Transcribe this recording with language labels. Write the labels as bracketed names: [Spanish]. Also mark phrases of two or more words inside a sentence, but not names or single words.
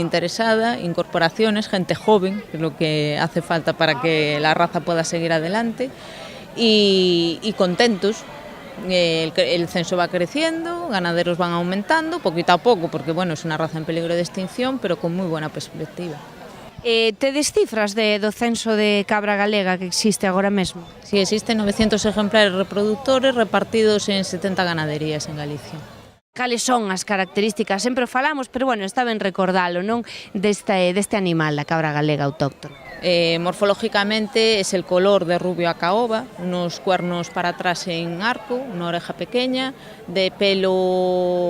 [Spanish] interesada, incorporaciones, gente joven, que es lo que hace falta para que la raza pueda seguir adelante, y contentos. El censo va creciendo, ganaderos van aumentando, poquito a poco, porque bueno, es una raza en peligro de extinción, pero con muy buena perspectiva. [Galician] Tedes cifras do censo de cabra galega que existe agora mesmo? [Spanish] Sí, existen 900 ejemplares reproductores repartidos en 70 ganaderías en Galicia. [Galician] Cales son as características? Sempre falamos, pero bueno, está ben recordalo, non? Deste animal, da cabra galega autóctona. [Spanish] Morfológicamente es el color de rubio a caoba, unos cuernos para atrás en arco, una oreja pequeña, de pelo